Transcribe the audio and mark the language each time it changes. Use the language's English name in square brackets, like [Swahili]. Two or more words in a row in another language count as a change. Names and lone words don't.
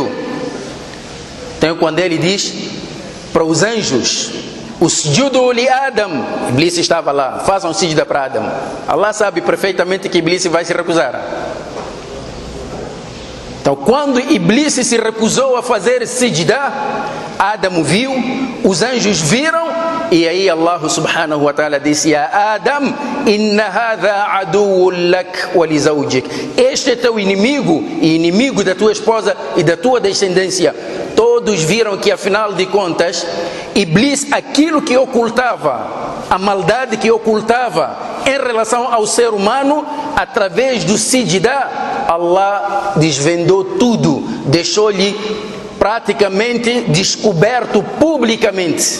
[Portuguese] Então quando ele diz para os anjos: [Arabic] اسجدوا لآدم, [Portuguese] Iblis estava lá, façam sijda para Adão. Allah sabe perfeitamente que Iblis vai se recusar. Então quando Iblis se recusou a fazer sijda, Adão viu, os anjos viram, e aí Allah [Arabic] سبحانه وتعالى [Portuguese] disse: [Arabic] يا آدم إن هذا عدو لك ولزوجك. [Portuguese] Este é teu inimigo e inimigo da tua esposa e da tua descendência. Todos viram que afinal de contas, Iblis, aquilo que ocultava, a maldade que ocultava em relação ao ser humano, através do sijda, Allah desvendou tudo, deixou-lhe praticamente descoberto publicamente.